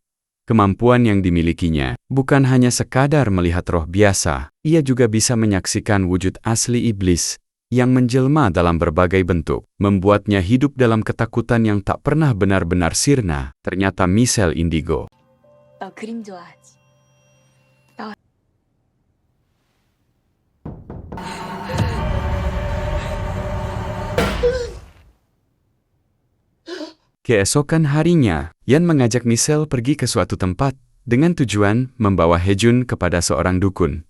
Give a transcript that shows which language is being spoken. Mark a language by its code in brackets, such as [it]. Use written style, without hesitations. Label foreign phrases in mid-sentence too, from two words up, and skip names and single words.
[id] Kemampuan yang dimilikinya bukan hanya sekadar melihat roh biasa, ia juga bisa menyaksikan wujud asli iblis yang menjelma dalam berbagai bentuk, membuatnya hidup dalam ketakutan yang tak pernah benar-benar sirna. Ternyata Michelle indigo. [ko] 나 그림 좋아하지. [id] Keesokan harinya, Yan mengajak Michelle pergi ke suatu tempat dengan tujuan membawa Hejun kepada seorang dukun.